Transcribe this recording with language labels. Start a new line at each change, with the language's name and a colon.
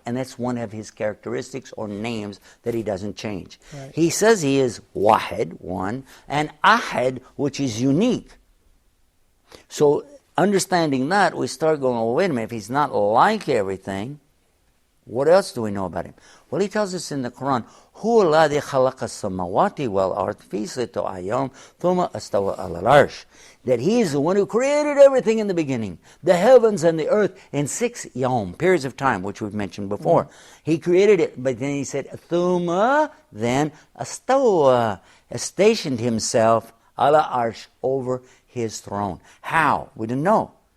English: And that's one of his characteristics or names that he doesn't change. Right. He says he is wahid, one, and ahad, which is unique. So understanding that, we start going, well, wait a minute, if he's not like everything, what else do we know about him? Well, he tells us in the Quran,
Arabic: هو الذي خلق السماوات والأرض في ستة أيام ثم استوى على العرش.
English: That he is the one who created everything in the beginning, the heavens and the earth, in 6 yawm, periods of time, which we've mentioned before. He created it, but then he said, ثم, then استوى, stationed himself
Arabic: على العرش,
English: over his throne. How? We didn't know.